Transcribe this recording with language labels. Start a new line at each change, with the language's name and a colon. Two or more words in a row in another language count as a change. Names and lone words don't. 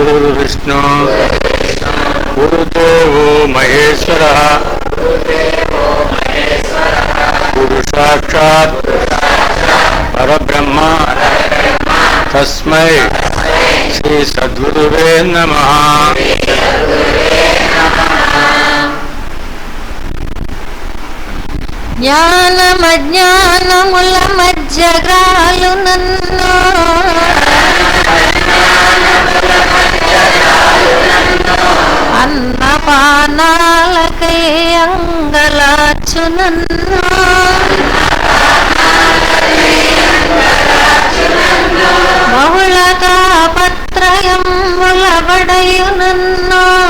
Sanskrit: गुरुर्विष्णु गुरुदेवो महेश्वरः गुरुसाक्षात् परब्रह्म तस्मै श्री सद्गुरुवे नमः।
Telugu: జ్ఞానమజ్ఞానముల మధ్యగ్రాలు నన్ను అన్నపానాలకై అంగలార్చు నన్ను బహుళ తాపత్రయముల బడయు నన్ను